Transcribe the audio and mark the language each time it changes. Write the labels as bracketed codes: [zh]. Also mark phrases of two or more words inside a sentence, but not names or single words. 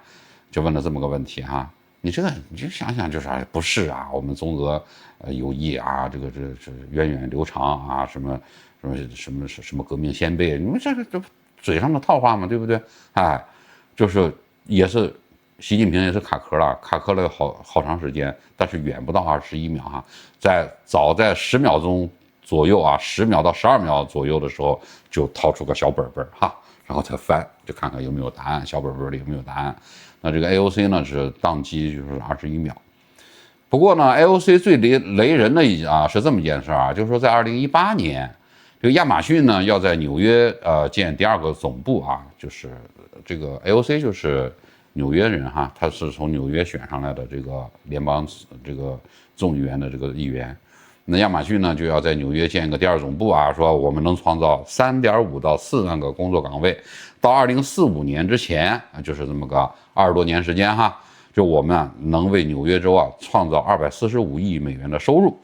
[zh] 就問了這麼個問題哈。你這個你就想想就是不是啊？我們中俄友誼啊，這源遠流長啊，什麼革命先輩，你們這嘴上的套話嘛，對不對？哎，就是也是習近平也是卡殼了好長時間，但是遠不到21秒哈，早在10秒鐘左右啊，10秒到12秒左右的时候，就掏出个小本本哈，然后再翻，就看看有没有答案，小本本里有没有答案。那这個 AOC 呢是當機就是21秒。不過呢 ，AOC 最雷人的是這麼一件事啊，就是說在2018年，這個亞馬遜呢要在紐約建第2個總部啊，就是這個 AOC 就是紐約人哈，他是從紐約選上來的這個聯邦這個眾議員的這個議員。那亞馬遜呢就要在紐約建一個第2總部啊，說我們能創造3.5到4萬個工作崗位，到2045年之前，就是這麼個20多年時間哈，就我們能為紐約州啊創造245億美元的收入。